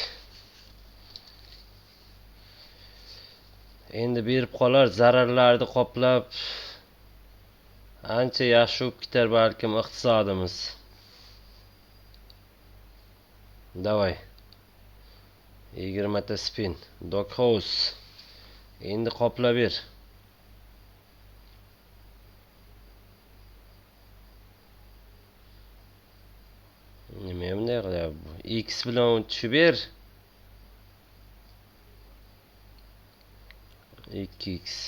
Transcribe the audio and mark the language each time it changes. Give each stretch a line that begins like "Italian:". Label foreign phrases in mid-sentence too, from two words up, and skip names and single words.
Uzbek: Endi berib qolar, zararlarni qoplab ancha yaxshi bo'lib ketar balkim iqtisodimiz. Davay. 20 ta spin. Dog House. Endi qoplab ber. Nima bunday qilyapti? X bilan tushib ber. 2x.